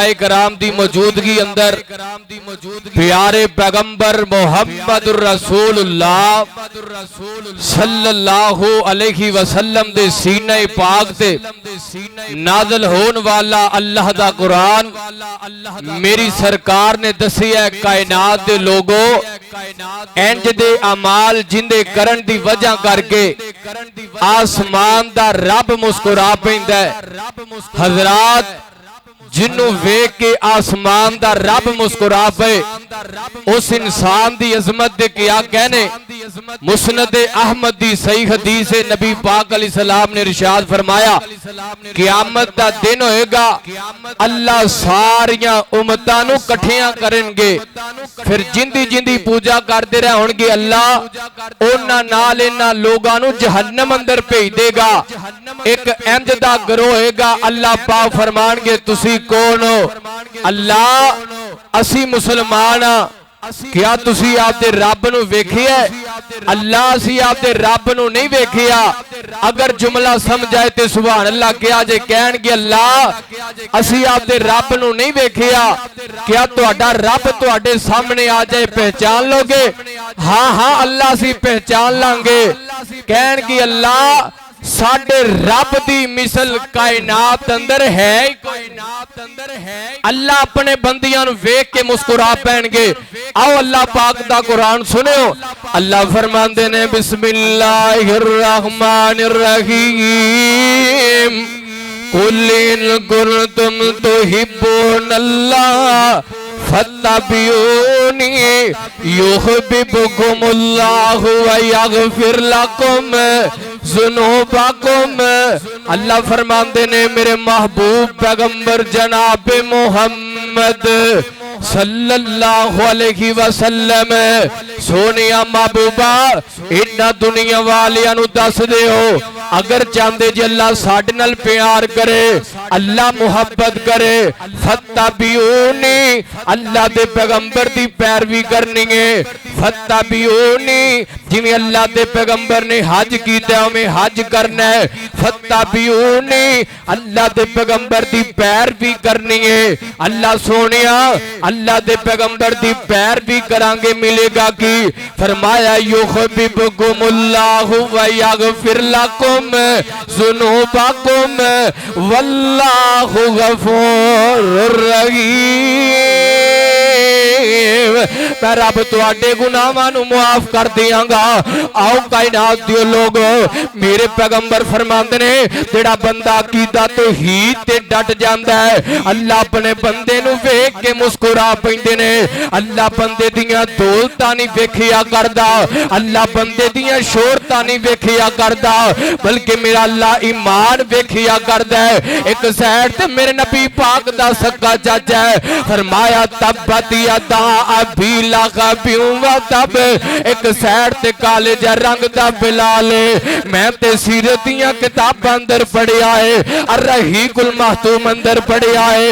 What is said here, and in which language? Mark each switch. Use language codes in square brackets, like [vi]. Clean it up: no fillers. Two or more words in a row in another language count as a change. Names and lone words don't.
[pa] کرام دی موجودگی اندر پیارے پیغمبر محمد [ar] الرسول اللہ صلی اللہ علیہ وسلم [pa] دے سینہ پاک تے نازل ہون والا اللہ دا قرآن میری سرکار نے دسی ہے کائنات دے لوگوں انج دے اعمال جندے کرن دی وجہ کر کے آسمان دا رب مسکرا پیندا ہے۔ حضرات جنوں ویکھ کے آسمان دا رب مسکرا پے اس انسان دی عظمت دے کیا کہنے۔ مسند احمد دی صحیح حدیث نبی پاک [ar] علیہ السلام [pa] نے ارشاد فرمایا قیامت دا دن ہوئے گا، اللہ ساریاں امتاں نوں کٹھیاں کریں گے، پھر جندی جندی پوجا کرتے رہے ہون گے، اللہ انہاں نال انہاں لوگاں نوں جہنم اندر بھیج دے گا۔ ایک انج دا گروہ ہوئے گا، اللہ پاک فرمان گے تسی کون ہو؟ اللہ اسی مسلمان ہاں۔ کیا تسی آپ دے رب نو ویکھیا ہے؟ اللہ اسی آپ دے رب نو نہیں ویکھیا۔ اگر جملہ سمجھائے تے [ar] سبحان اللہ [pa] کیا جے کہن گے اللہ اسی آپ دے رب نو نہیں ویکھیا، کیا تہاڈا رب تہاڈے سامنے آ جائے پہچان لو گے؟ ہاں ہاں اللہ اسی پہچان لیں گے۔ کہن گے اللہ ساڈے رب دی مثل کائنات اندر ہے، اللہ اپنے بندیاں نوں ویکھ کے مسکرا پین گے۔ آؤ اللہ پاک دا قرآن سنو۔ اللہ فرماندے نے بسم اللہ الرحمن الرحیم قل ان کنتم تحبون اللہ فاتبعونی یحببکم اللہ ویغفر لکم ذنوبکم۔ اللہ فرماندے نے میرے محبوب پیغمبر جناب محمد [ar] صلی اللہ علیہ وسلم [pa] سونیا محبوبہ انہاں دنیا والیاں نوں دس دے ہو اگر چاندے جی اللہ ساڈے نال پیار کرے، اللہ محبت کرے، فتبعونی اللہ دے پیغمبر دی پیروی کرنی ہے۔ فتبعونی جویں اللہ دے پیغمبر نے حج کیتا ہے میں حج کرنا ہے۔ فتبعونی اللہ دے پیغمبر دی پیروی کرنی ہے۔ اللہ سونیا اللہ دے پیغمبر دی پیروی کرانگے ملے گا کی؟ فرمایا یحببکم اللہ ویغفر لکم ذنوبکم واللہ غفور رحیم۔ میں رب تواڈے گناہاں نوں معاف کر دیاں گا۔ آؤ کائنات دیو لوگو میرے پیغمبر فرماندے نے جڑا بندہ عقیدہ توحید تے ڈٹ جاندا ہے اللہ اپنے بندے نوں ویکھ کے مسکرا پیندے نے۔ اللہ بندے دیاں دولتاں نہیں ویکھیا کردا، اللہ بندے دیاں شہرتاں نہیں ویکھیا کردا، بلکہ میرا اللہ ایمان ویکھیا کردا ہے۔ ایک سائیڈ تے میرے نبی پاک دا سکا چاچا ہے، فرمایا [ar] تبت یدا ابی لہب وتب۔ [pa] ایک سائیڈ تے کالے جا رنگ دا بلال ہے، میں تے سیرت دیاں کتاباں اندر پڑھیا ہے، الرحیق المختوم اندر پڑھیا ہے۔